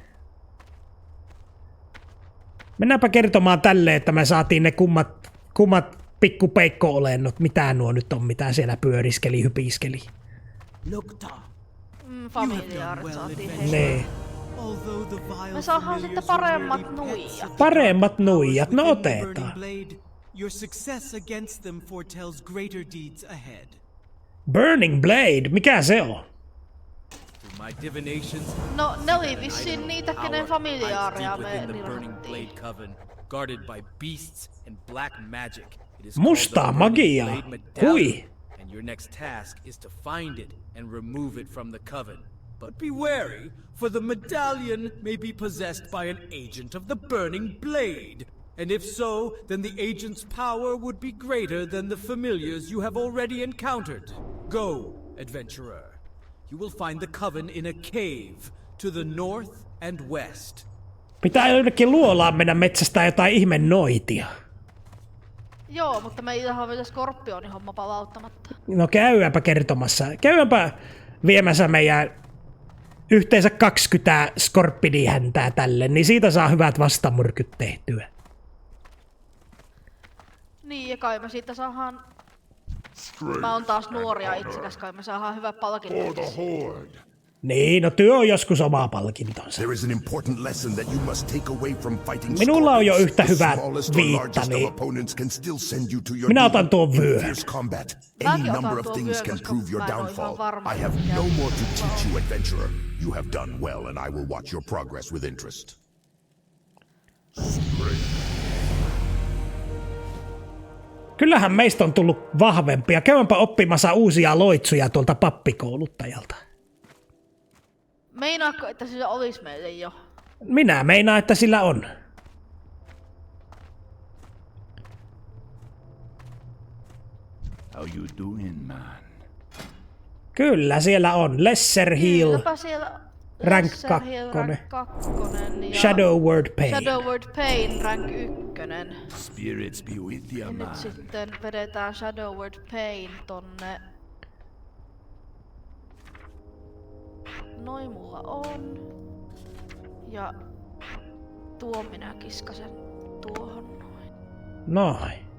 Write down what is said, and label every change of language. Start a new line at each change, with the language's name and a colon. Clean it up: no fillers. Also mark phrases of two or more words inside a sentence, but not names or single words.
Finnish: Mennäänpä kertomaan tälleen, että me saatiin ne kummat pikkupeikko-olennot. Mitä nuo nyt on, mitä siellä pyöriskeli, hypiskeli. Familiaarit saatiin heille. Nee. Me saadaan sitten paremmat nuijat. Paremmat nuijat, no otetaan.
English: Your success against them foretells greater deeds ahead. Burning Blade,
Finnish: mikä se on?
English: Through my divinations,
Finnish: No, ne oli vissiin niitä, kenen familiaareja me
English: within the Burning Blade
Finnish: nirhattiin.
English: Coven, guarded by beasts and black magic. It is
Finnish: Mustaa
English: called the Burning
Finnish: magiaa.
English: Blade Medallion,
Finnish: Hui.
English: and your next task is to find it and remove it from the Coven. But be wary, for the medallion may be possessed by an agent of the Burning Blade. And if so, then the agent's power would be greater than the familiars you have already encountered. Go, adventurer. You will find the Coven in a cave to the north and west.
Finnish: Pitää jonnekin luolaan mennä metsästää jotain ihme noitia. Joo, mutta meillähän on vielä Skorpionin homma palauttamatta. No käydäänpä kertomassa. Käydäänpä viemässä meidän yhteensä 20 skorpidihäntää tälle, niin siitä saa hyvät vastamurkyt tehtyä. Niin, ja kai me siitä saadaan... Mä oon taas nuoria itsekäs, kai me saadaan hyvä palkinto. Niin, no työ on joskus oma palkintonsa.
English: There is an important lesson that you must take away from fighting
Finnish: Minulla on jo
English: scorpions.
Finnish: yhtä
English: The
Finnish: hyvä
English: smallest or
Finnish: viitta,
English: largest
Finnish: niin
English: of opponents can still send you to your
Finnish: minä
English: doom.
Finnish: otan tuon
English: In
Finnish: vyön.
English: fierce combat,
Finnish: Mäkin
English: any
Finnish: otan
English: number of
Finnish: tuon
English: things
Finnish: vyön,
English: can
Finnish: koska
English: prove your
Finnish: mä en oo ihan
English: downfall.
Finnish: varma,
English: I have
Finnish: mikä
English: no
Finnish: on.
English: more to teach you, adventurer. You have done well, and I will watch your progress with interest.
Finnish: Kyllähän meistä on tullut vahvempia. Käydäänpä oppimassa uusia loitsuja tuolta pappikouluttajalta. Meinaatko, että sillä olisi meille jo? Minä meinaan, että sillä on.
English: How you doing, man?
Finnish: Kyllä siellä on. Lesser Heal, Kylläpä siellä Rank Lesser Hill, 2. Rank 2 ja Shadow Word Pain. Shadow Word Pain Rank 1.
English: Spirits be with you,
Finnish: Ja nyt sitten vedetään Shadow Word Pain tonne. Noin mulla on. Ja tuo minä kiskasen tuohon noin. Noin.